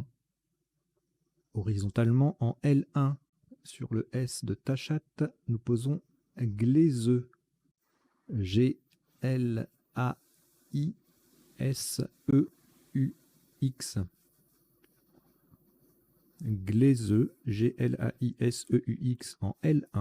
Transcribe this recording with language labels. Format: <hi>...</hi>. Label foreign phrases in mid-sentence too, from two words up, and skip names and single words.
<fr>Horizontalement en L1 sur le S de Tachat, nous posons Glaiseux. G-L-A-I-S-E-U-X. Glaiseux, G-L-A-I-S-E-U-X en L1.</fr>